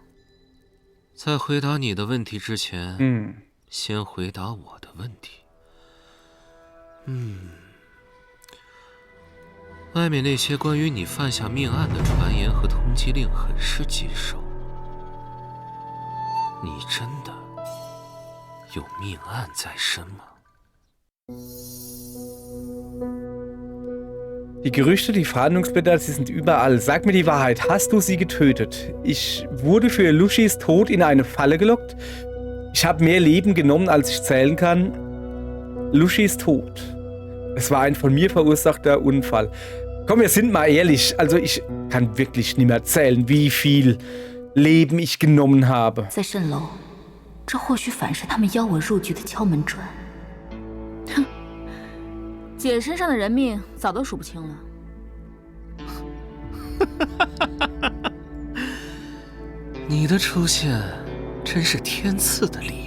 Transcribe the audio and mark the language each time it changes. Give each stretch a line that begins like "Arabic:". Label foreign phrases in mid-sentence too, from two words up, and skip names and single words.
Chinese: 在回答你的问题之前，先回答我的问题。外面那些关于你犯下命案的传言和通缉令很是棘手。你真的有命案在身吗？
German: Die Gerüchte, die Fahndungsblätter, sie sind überall. Sag mir die Wahrheit. Hast du sie getötet? Ich wurde für Lushis Tod in eine Falle gelockt. Ich habe mehr Leben genommen, als ich zählen kann. Lushi ist tot. Es war ein von mir verursachter Unfall. Komm, wir sind mal ehrlich. Also ich kann wirklich nicht mehr zählen, wie viel Leben ich genommen habe.
Chinese: 在蜃楼，这或许反是他们邀我入局的敲门砖。哼，姐身上的人命早都数不清了。你的出现真是天赐的礼物。